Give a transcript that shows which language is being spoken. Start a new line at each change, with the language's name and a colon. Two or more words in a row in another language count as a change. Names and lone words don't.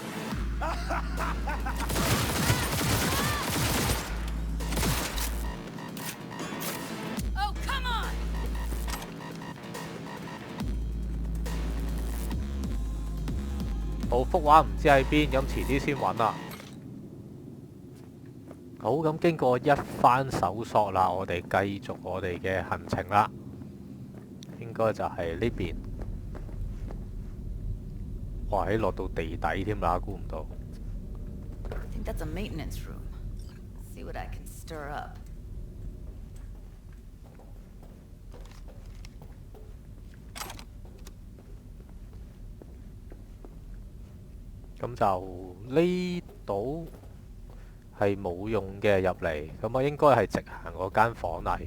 Cantonese: 好，幅畫唔知喺邊，咁遲啲先揾啦。好，咁經過一番搜索啦，我哋繼續我哋嘅行程啦。應該就係呢邊。哇！喺落到地底添啦，估唔到。
English: I think that's a maintenance room. See what I can stir up.
Cantonese: 咁就呢度係冇用嘅入嚟，咁啊應該係直行嗰間房啦。